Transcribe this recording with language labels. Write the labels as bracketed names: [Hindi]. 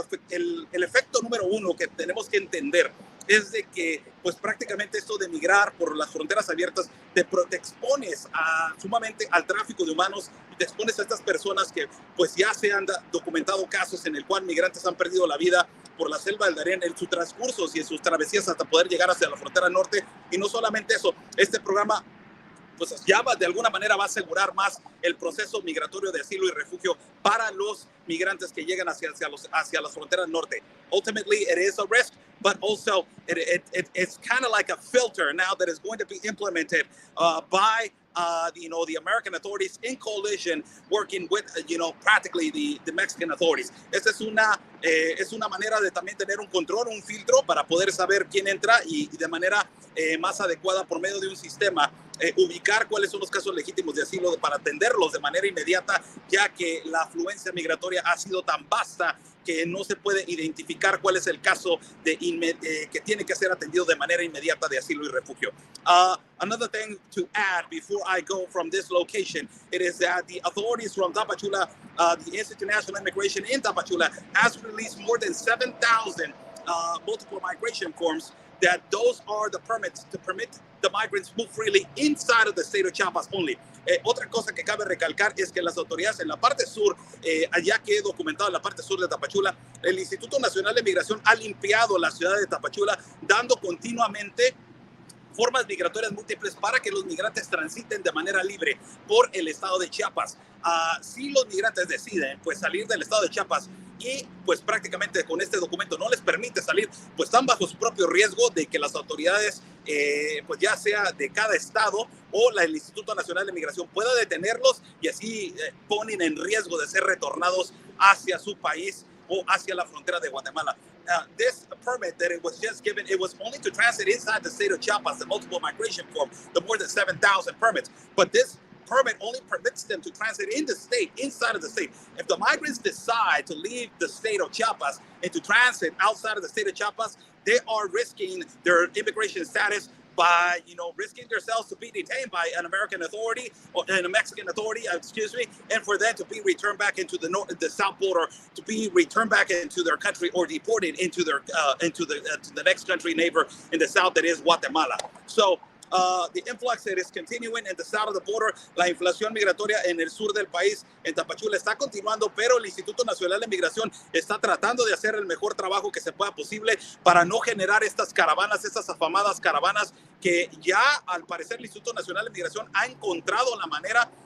[Spanish] El efecto número uno que tenemos que entender es de que, pues prácticamente esto de migrar por las fronteras abiertas, te expones sumamente al tráfico de humanos, y te expones a estas personas que, pues ya se han documentado casos en el cual migrantes han perdido la vida por la selva del Darién en sus transcursos y en sus travesías hasta poder llegar hacia la frontera norte. Y no solamente eso, este programa pues ya de alguna manera va a asegurar más el proceso migratorio de asilo y refugio para los migrantes que llegan hacia las fronteras norte. [English] Ultimately, it is a risk, but also it's kind of like a filter now that is going to be implemented by the American authorities in coalition working with, practically the Mexican authorities. [Spanish] Esta es una manera de también tener un control, un filtro para poder saber quién entra y de manera más adecuada por medio de un sistema ubicar cuáles son los casos legítimos de asilo para atenderlos de manera inmediata, ya que la afluencia migratoria ha sido tan vasta que no se puede identificar cuál es el caso que tiene que ser atendido de manera inmediata de asilo y refugio. [English] Another thing to add before I go from this location, it is that the authorities from Tapachula, the Institute of National Immigration in Tapachula, has released more than 7,000 multiple migration forms, that those are the permits to permit the migrants move freely inside of the state of Chiapas only. [Spanish] Otra cosa que cabe recalcar es que las autoridades en la parte sur, allá que he documentado en la parte sur de Tapachula, el Instituto Nacional de Migración ha limpiado la ciudad de Tapachula, dando continuamente formas migratorias múltiples para que los migrantes transiten de manera libre por el estado de Chiapas. Si los migrantes deciden pues salir del estado de Chiapas y pues prácticamente con este documento no les permite salir, pues están bajo su propio riesgo de que las autoridades, pues ya sea de cada estado o el Instituto Nacional de Migración pueda detenerlos y así ponen en riesgo de ser retornados hacia su país o hacia la frontera de Guatemala. [English] This permit that it was just given, it was only to transit inside the state of Chiapas, the multiple migration form, the more than 7,000 permits. But this permit only permits them to transit in the state, inside of the state. If the migrants decide to leave the state of Chiapas and to transit outside of the state of Chiapas, they are risking their immigration status by, risking themselves to be detained by an American authority or a Mexican authority, and for them to be returned back into the south border, to be returned back into their country or deported into to the next country neighbor in the south, that is Guatemala. So the influx that is continuing in the south of the border, [Spanish] la inflación migratoria en el sur del país, en Tapachula, está continuando, pero el Instituto Nacional de Migración está tratando de hacer el mejor trabajo que se pueda posible para no generar estas caravanas, estas afamadas caravanas que ya al parecer el Instituto Nacional de Migración ha encontrado la manera